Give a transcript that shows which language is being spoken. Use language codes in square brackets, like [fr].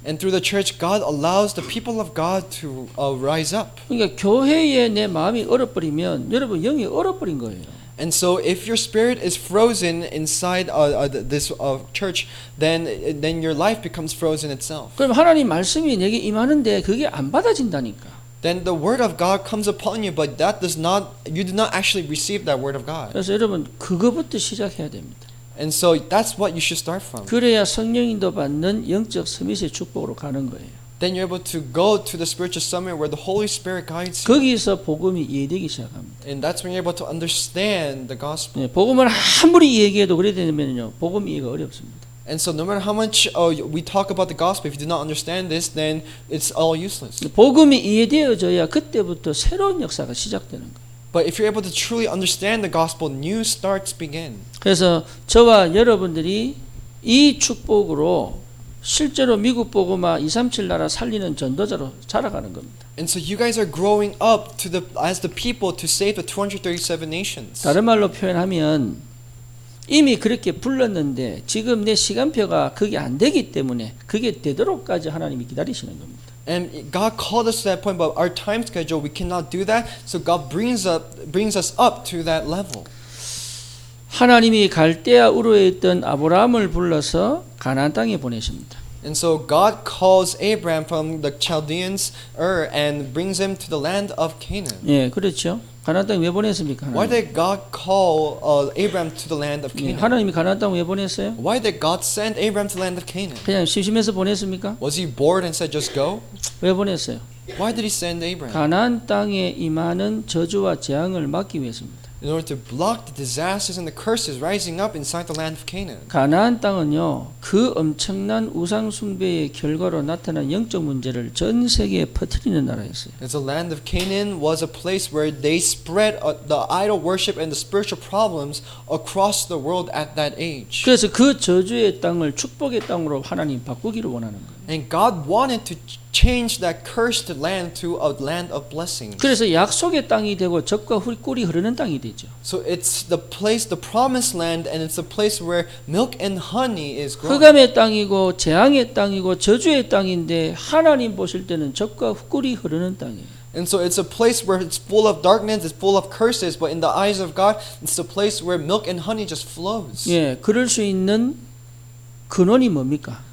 [en] And through the church, God allows the people of God to rise up. [ko] 그러니까 교회에 내 마음이 얼어버리면 여러분 영이 얼어버린 거예요. [en] And so, if your spirit is frozen inside this church, then your life becomes frozen itself. [ko] 그럼 하나님 말씀이 내게 임하는데 그게 안 받아진다니까. [en] Then the word of God comes upon you, but you do not actually receive that word of God. [ko] 그래서 여러분 그거부터 시작해야 됩니다. [en] And so that's what you should start from. [ko] 그래야 성령인도 받는 영적 서밋의 축복으로 가는 거예요. [en] Then you're able to go to the spiritual summit where the Holy Spirit guides you. [ko] 거기서 복음이 이해되기 시작합니다. [en] And that's when you're able to understand the gospel. [ko] 네, 복음을 아무리 얘기해도 그래야 되면요, 복음 이해가 어렵습니다. [en] And so no matter how much we talk about the gospel, if you do not understand this, then it's all useless. [ko] 복음이 이해되어져야 그때부터 새로운 역사가 시작되는 거예요. [en] But if you're able to truly understand the gospel, new starts begin. [ko] 그래서 저와 여러분들이 이 축복으로 실제로 미국 복음화 237 나라 살리는 전도자로 자라가는 겁니다. [en] And so you guys are growing up to as the people to save the 237 nations. [ko] 다른 말로 표현하면 이미 그렇게 불렀는데 지금 내 시간표가 그게 안 되기 때문에 그게 되도록까지 하나님이 기다리시는 겁니다. [en] And God called us to that point, but our time schedule we cannot do that. So God brings us up to that level. [ko] 하나님이 갈대아 우르에 있던 아브라함을 불러서 가나안 땅에 보내십니다. [en] And so God calls Abraham from the Chaldeans and brings him to the land of Canaan. [ko] 예, 그렇죠. 가나안 땅에 왜 보냈습니까? [en] Why did God call Abraham to the land of Canaan? [ko] 하나님이 가나안 땅 왜 보냈어요? [en] Why did God send Abraham to the land of Canaan? [ko] 그냥 심심해서 보냈습니까? [en] Was he bored and said just go? [ko] 왜 보냈어요? [en] Why did he send Abraham? [ko] 가나안 땅에 임하는 저주와 재앙을 막기 위해서입니다. [en] In order to block the disasters and the curses rising up inside the land of Canaan. [ko] 가나안 땅은요, 그 엄청난 우상 숭배의 결과로 나타난 영적 문제를 전 세계에 퍼뜨리는 나라였어요. [en] The land of Canaan was a place where they spread the idol worship and the spiritual problems across the world at that age. [ko] 그래서 그 저주의 땅을 축복의 땅으로 하나님 바꾸기를 원하는 거예요. [en] And God wanted to change that cursed land to a land of blessings. [ko] 그래서 약속의 땅이 되고 젖과 꿀이 흐르는 땅이 되죠. [en] So it's the place, the promised land, and it's the place where milk and honey is growing. [ko] 흑암의 땅이고 재앙의 땅이고 저주의 땅인데 하나님 보실 때는 젖과 꿀이 흐르는 땅이에요. [en] And so it's a place where it's full of darkness, it's full of curses, but in the eyes of God, it's the place where milk and honey just flows. [ko] 예, 그럴 수 있는 근원이 뭡니까?